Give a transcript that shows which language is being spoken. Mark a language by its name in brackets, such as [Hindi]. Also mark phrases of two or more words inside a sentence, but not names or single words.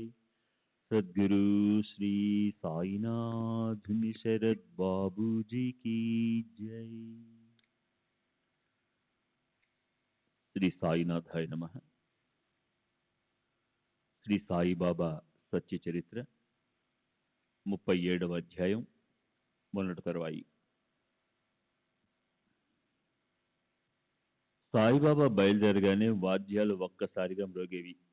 [Hindi] सद्गुरु श्री साईनाथ शरद बाबू जी की जय। [Sanskrit] श्री साईनाथाय नमः। [Telugu] శ్రీ సాయిబాబా సత్య చరిత్ర 37వ అధ్యాయం మొన్నటి తరువాయి. సాయిబాబా బయలుదేరగానే వాద్యాలు ఒక్కసారిగా మ్రోగేవి.